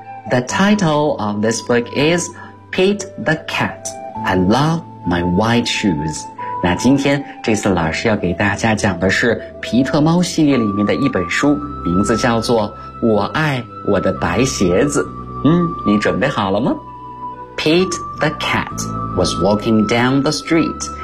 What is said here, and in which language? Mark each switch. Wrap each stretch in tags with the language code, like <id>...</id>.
<en>The title of this book is Pete the Cat. I love my white shoes.</en> <zh>那今天这次老师要给大家讲的是皮特猫系列里面的一本书，名字叫做《我爱我的白鞋子》。你准备好了吗？</zh> <en>Pete the Cat was walking down the street.</en>